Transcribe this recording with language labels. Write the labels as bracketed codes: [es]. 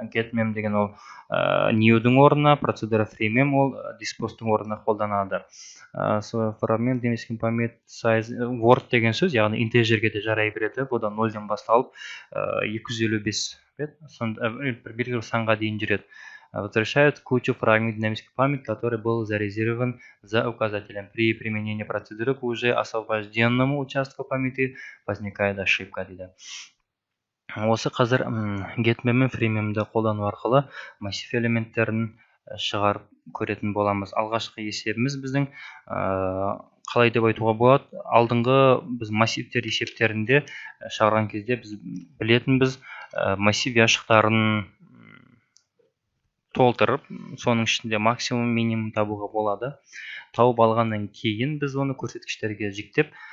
[kk] getMem деген ол new'дің орнына, процедура freemem ол dispose'тың орнына қолданады. Фрагмент демескен памет size word деген сөз, яғни integerге де жарай береді. Бұдан 0-ден басталып 255 белгілі санға дейін жүреді. [ru] Возвращают кучу фрагмент динамической памяти, который был зарезервирован за указателем. При применении процедуры к уже освобожденному участку памяти возникает ошибка, дейді. [kk] Осы қазір getMem мен freememді қолдану арқылы массив элементтерін шығарып көретін боламыз. Алғашқы есебіміз біздің қалай деп айтуға болады? Алдыңғы біз массивтер есептерінде шығарған кезде біз білетінбіз массив ұяшықтарын толтырып, соның ішінде максимум, минимум табуға болады. Тауып алғаннан кейін біз оны көрсеткіштерге жіктеп,